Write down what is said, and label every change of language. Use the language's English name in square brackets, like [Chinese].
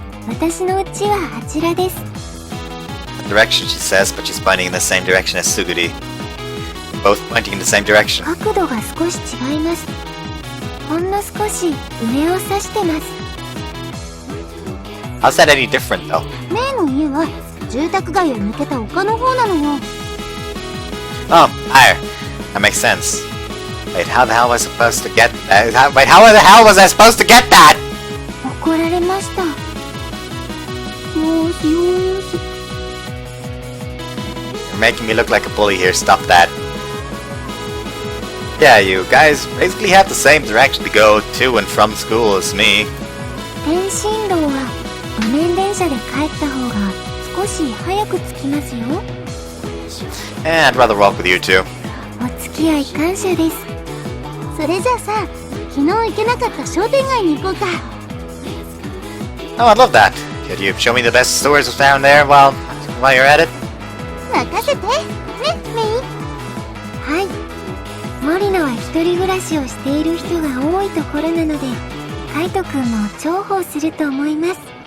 [Japanese] 私の家はあちらです。 [English] Direction, she says, but she's pointing in the same direction as Suguri. Both pointing in the same direction. [Japanese] 角度が少し違います。ほんの少し上を指してます。 [English] How's that any different, though? [Japanese] メイの家は住宅街を抜けた丘の方なのよ。 [English] Oh, higher. That makes sense. Wait, how the hell was I supposed to get that? Wait, how the hell was I supposed to get that? [Japanese] 怒られました。よしよし。 [English] You're making me look like a bully here. Stop that. Yeah, you guys basically have the same direction to go to and from school as me. [Japanese] 天津道は路面電車で帰った方が少し早く着きますよ。 [English] And I'd rather walk with you two. [Japanese] お付き合い感謝です。それじゃあさ、昨日行けなかった商店街に行こうか。 [English] Oh, I'd love that. Could you show me the best stores down there while you're at it? [Japanese] 任せて、ね、メイ。はい。森野は一人暮らしをしている人が多いところなので、カイト君も重宝すると思います。